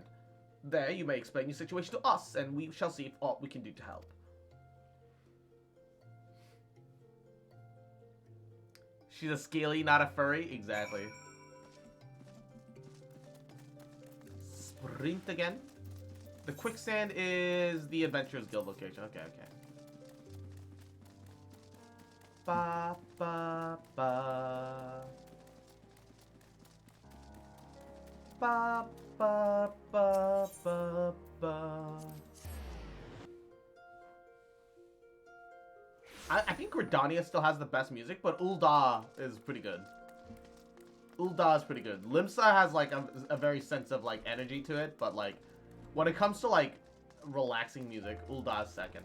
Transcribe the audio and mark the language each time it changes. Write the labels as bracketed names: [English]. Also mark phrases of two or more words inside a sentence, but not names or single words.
[English] There you may explain your situation to us, and we shall see if aught we can do to help. She's a scaly, not a furry? Exactly. Sprint again. The Quicksand is the Adventurers Guild location. Okay, okay. Ba, ba, ba. Ba, ba, ba, ba, ba. I think Gridania still has the best music, but Ul'dah is pretty good. Ul'dah is pretty good. Limsa has like a very sense of like energy to it, but like when it comes to like relaxing music, Ul'dah is second.